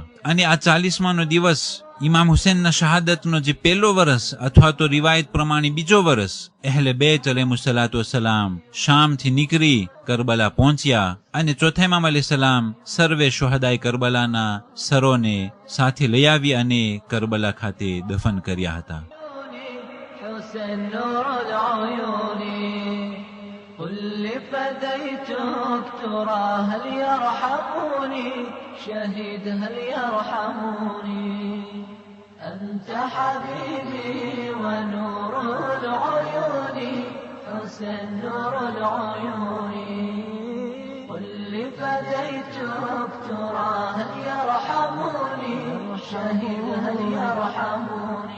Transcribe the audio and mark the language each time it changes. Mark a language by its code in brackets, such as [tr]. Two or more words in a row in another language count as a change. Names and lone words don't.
[gu] અને આ 40માનો દિવસ ઇમામ હુસૈનના શહાદતનો જે પહેલો વર્ષ અથવા તો રિવાયત પ્રમાણે બીજો વર્ષ, અહેલે બેત અલૈહિસ્સલાતુ વસ્સલામ શામથી નીકળી કરબલા પહોંચ્યા અને ચોથા ઇમામ અલૈહિસ્સલામ સર્વે શુહદાએ કરબલાના સરોને સાથે લઈ આવી અને કરબલા ખાતે દફન કર્યા હતા. [ar] حسين نور العيون قل لفديتك ترى هل يرحموني شهيد هل يرحموني أنت حبيبي ونور العيون حسين نور العيون قل لفديتك ترى هل يرحموني شهيد هل يرحموني.